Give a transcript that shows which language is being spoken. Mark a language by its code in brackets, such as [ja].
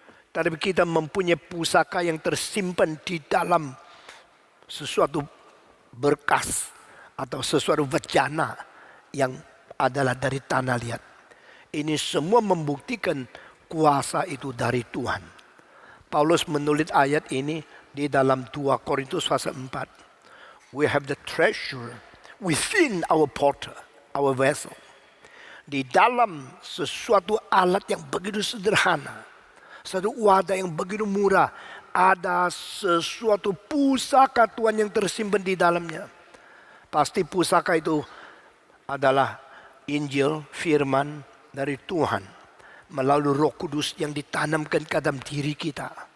[id] Tetapi kita mempunyai pusaka yang tersimpan di dalam sesuatu berkas atau sesuatu bejana yang adalah dari tanah liat. Ini semua membuktikan kuasa itu dari Tuhan. Paulus menulis ayat ini di dalam 2 Korintus pasal 4. [en] We have the treasure within our potter, our vessel. [id] Di dalam sesuatu alat yang begitu sederhana, satu wadah yang begitu murah, ada sesuatu pusaka Tuhan yang tersimpan di dalamnya. Pasti pusaka itu adalah Injil, firman dari Tuhan melalui Roh Kudus yang ditanamkan ke dalam diri kita.